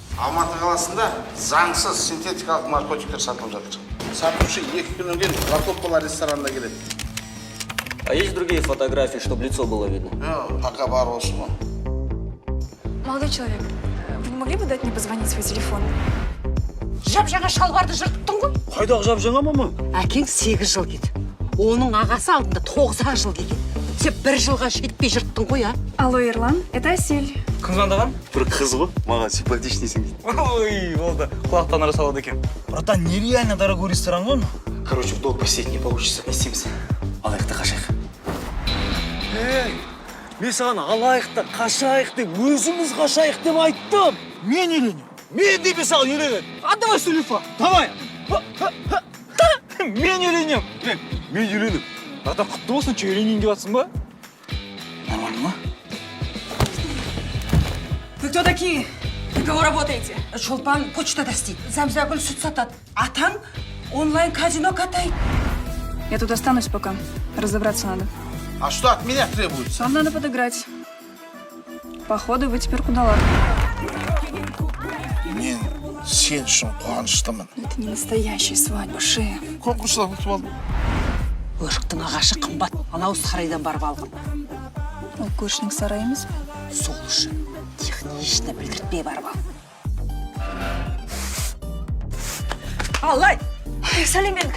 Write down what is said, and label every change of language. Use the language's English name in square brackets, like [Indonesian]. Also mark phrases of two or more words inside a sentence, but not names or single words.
[Kazakh] Алматы қаласында заңсыз синтетикалық наркотиктер сатылып жатыр. Сатушы 2 күннен кейін Лакоппала ресторанында келеді. [Russian] А есть другие фотографии, чтобы лицо было видно? [Kazakh] Пока бар болсын ғой. [Russian] Молодой человек, вы не могли бы дать мне позвонить свой телефон? [Kazakh] Жап-жаңа шалбарды жырттың ғой? Қайдағы жап-жаңа, мама? Әкең 8 жыл кетті. Оның ағасы алдында 9 жыл келген. Сен 1 жылға жетпей жырттың ғой, а? [Russian] Алло, Ерлан, это Асель. [Kazakh] Кім звондаған? Бір қыз ғой, маған симпатичныйсың дейді. Ой, болды. Құлақтан ара салады екен. [Russian] Братан, нереально дорогой ресторан ғой. Короче, в долг посидеть не получится. [Kazakh] Не істейміз. Алайықты қашайық. Мен саған алайықты, қашайық деп, өзіміз қашайық деп айттым. Мен үйленем. Мен де саған үйленем. [Russian] Давай телефон. [Kazakh] Давай. Мен үйленем. Мен үйленем. Братан, құтты болсын, че үйленейін деп жатсың ба? Нормально ма? [Russian] Вы кто такие? Вы кого работаете? [Kazakh] Шолпан почтада істейді. Зәмзәгүл сүт сатады. Атаң онлайн казино катает. [Russian] Я тут останусь пока. Разобраться надо. А что от меня требуется? Вам надо подыграть. Походу, вы теперь кудалар. [Kazakh] Мен сен үшін қуаныштымын. [Russian] Это не настоящая свадьба, шеф. [Kazakh] Конкурстан ұтып алдым. Өріктің ағашы қымбат. Анау сарайдан барып алғын. Ол көршінің сарай емес пе? Сол үшін технично білдіртпей барып ал. Алай! Сәлеметік.